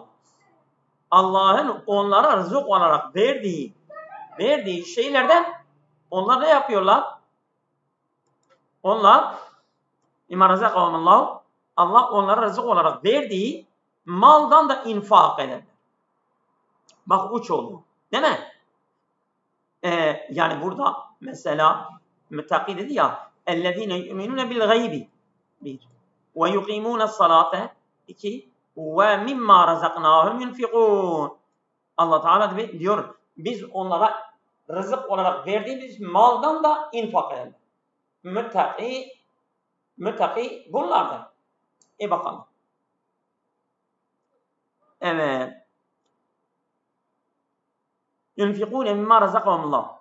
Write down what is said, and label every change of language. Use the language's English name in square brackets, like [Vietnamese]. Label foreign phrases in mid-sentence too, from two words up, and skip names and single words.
[Turkish] Allah'ın onlara rızık olarak verdiği şeylerden onlar ne yapıyorlar? Onlar [Arabic] مما رزقهم الله, [Turkish] Allah onlara rızık olarak verdiği maldan da infak ederler. Bak uç oldu. Değil mi? Yani burada mesela müttaki dedi ya [Arabic] اَلَّذ۪ينَ يُؤْمِنُونَ بِالْغَيْبِ [Turkish] 1. [Arabic] وَيُقِيمُونَ الصَّلَاةَ [Turkish] 2. [Arabic] وَمِمَّا رَزَقْنَاهُمْ يُنْفِقُونَ [Turkish] Allah Teala diyor biz onlara rızık olarak verdiğimiz maldan da infak ederler. Müttaki bunlardır. Bakalım. Evet. [Arabic] ينفقون مما رزقهم الله.